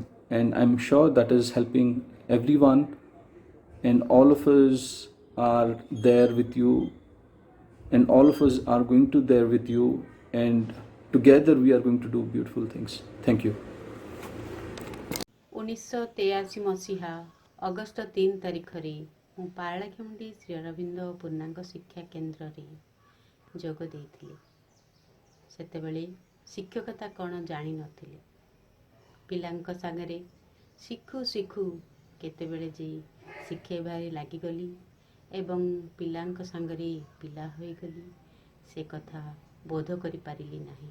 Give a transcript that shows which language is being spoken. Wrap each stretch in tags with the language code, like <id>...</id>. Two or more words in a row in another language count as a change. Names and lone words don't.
<en>And I'm sure that is helping everyone, and all of us are there with you, and all of us are going to there with you, and together we are going to do beautiful things. Thank you.</en> <or>1983 ମସିହା ଅଗଷ୍ଟ 3 ତାରିଖରେ ମୁଁ ପାରଳାଖେମୁଣ୍ଡି ଶ୍ରୀ ଅରବିନ୍ଦ ପୂର୍ଣ୍ଣାଙ୍ଗ ଶିକ୍ଷା କେନ୍ଦ୍ରରେ ଯୋଗ ଦେଇଥିଲି। ସେତେବେଳେ ଶିକ୍ଷକତା କ'ଣ ଜାଣିନଥିଲି। ପିଲାଙ୍କ ସାଙ୍ଗରେ ଶିଖୁ ଶିଖୁ କେତେବେଳେ ଯେ ଶିଖେଇବାରେ ଲାଗିଗଲି ଏବଂ ପିଲାଙ୍କ ସାଙ୍ଗରେ ପିଲା ହୋଇଗଲି, ସେ କଥା ବୋଧ କରିପାରିଲି ନାହିଁ।</or>